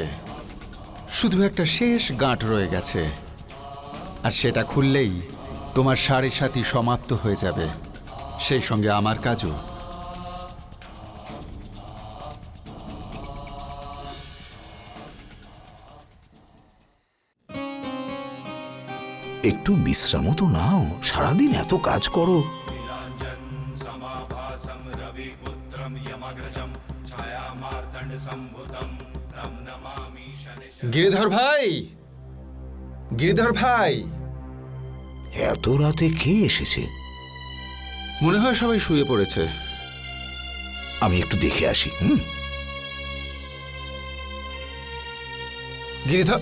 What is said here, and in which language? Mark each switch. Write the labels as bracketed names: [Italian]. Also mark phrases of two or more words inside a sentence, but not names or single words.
[Bangla] শুধু একটা শেষ গাঁট রয়ে গেছে, আর সেটা খুললেই তোমার 7.5 সমাপ্ত হয়ে যাবে, সেই সঙ্গে আমার কাজও। একটু বিশ্রামও তো নাও, সারাদিন এত কাজ করো। [Sanskrit] समाभासं रविपुत्रं यमग्रजं छायामार्तण्डसम्भुतं तं नमामि [Bangla] গিরিধর ভাই, গিরিধর ভাই, এত রাতে কে এসেছে? মনে হয় সবাই শুয়ে পড়েছে। আমি একটু দেখে আসি। গিরিধর,